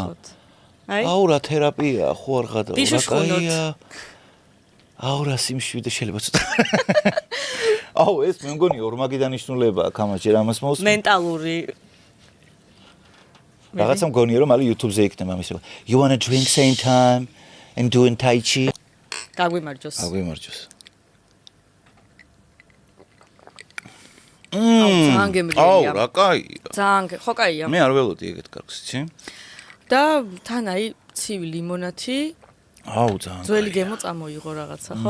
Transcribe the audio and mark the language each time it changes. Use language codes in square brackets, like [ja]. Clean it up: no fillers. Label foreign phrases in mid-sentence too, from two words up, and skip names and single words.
[ka] აი. აუ რა თერაპია, ხო არ გადავა. დიშუშხუნოთ. აუ რა სიმშვიდე შეიძლება ცოტა. აუ ეს მე მგონი ორმაგი დანიშნულებაა, კამას ჯერ ამას მოусმენ. მენტალური. რაღაცა მგონია რომ არის YouTube-ზე იქნება ამის. [en] You want to drink same time and doing tai chi? [ka] გაგვიმარჯოს. გაგვიმარჯოს. ძალიან გემრიელია. აუ რა კაია. ძალიან ხო კაია. მე არ ველოდი ეგეთ კარგს, იცი? და თან აი ცივი ლიმონათი. აუ ძალიან. ძველი გემო წამოიღო რაღაცა, ხო?